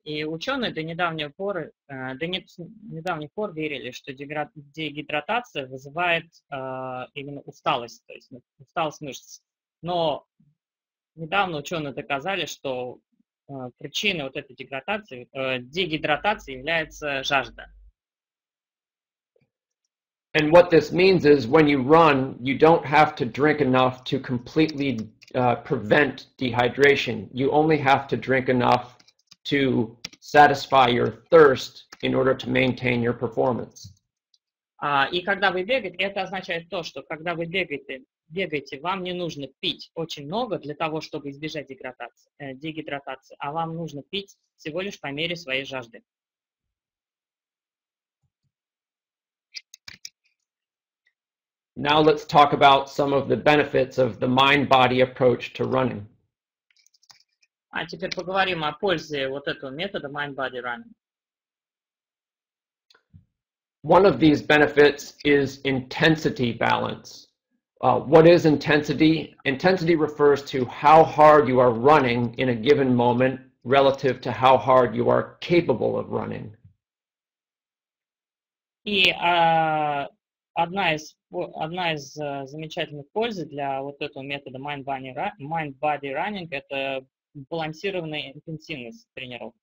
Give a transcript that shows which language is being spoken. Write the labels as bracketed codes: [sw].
[ru] И ученые до недавних пор верили, что дегидратация вызывает именно усталость, то есть усталость мышц. Но недавно ученые доказали, что причиной вот этой дегидратации является жажда. [en] And what this means is when you run, you don't have to drink enough to completely prevent dehydration. You only have to drink enough to satisfy your thirst in order to maintain your performance. [ru] И когда вы бегаете, это означает то, что когда вы бегаете, вам не нужно пить очень много для того, чтобы избежать дегидратации, а вам нужно пить всего лишь по мере своей жажды. [en] Now let's talk about some of the benefits of the mind-body approach to running. [ru] А теперь поговорим о пользе вот этого метода mind-body running. [en] One of these benefits is intensity balance. What is intensity? Intensity refers to how hard you are running in a given moment relative to how hard you are capable of running. [ru] И одна из замечательных польз для вот этого метода mind-body running – это балансированная интенсивность тренировки.